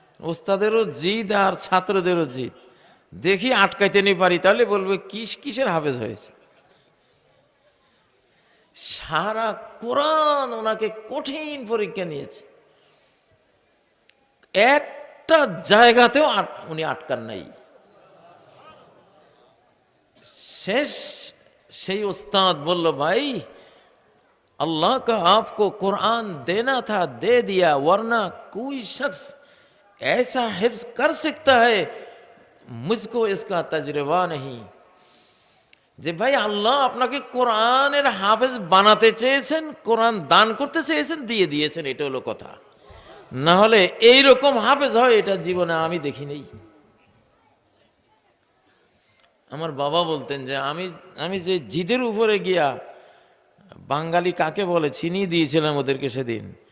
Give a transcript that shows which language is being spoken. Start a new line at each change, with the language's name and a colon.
Bangla: ওস্তাদেরও জিদ আর ছাত্রদেরও জিদ। দেখি আটকাইতে নি পারি, তাহলে বলবে কিসের হাফেজ হয়েছে। সারা কোরআন ওনাকে কঠিন পরীক্ষা নিয়েছে, একটা জায়গাতেও উনি আটকান নাই। শেষ সেই
Hindi: उस्ताद बोल, भाई अल्लाह का आपको कुरान देना था, दे दिया, वरना कोई शख्स ऐसा हिफ्ज कर सकता है, मुझको इसका तजर्बा नहीं।
Bangla: যে ভাই, আল্লাহ আপনাকে কোরআনের হাফেজ বানাতে চেয়েছেন, কোরআন দান করতে চেয়েছেন, দিয়ে দিয়েছেন, এটা হলো কথা। না হলে এইরকম হাফেজ হয় এটা জীবনে আমি দেখি নেই। আমার বাবা বলতেন যে, আমি যে জিদের উপরে গিয়া বাঙালি কাকে বলে চিনিয়ে দিয়েছিলাম ওদেরকে সেদিন।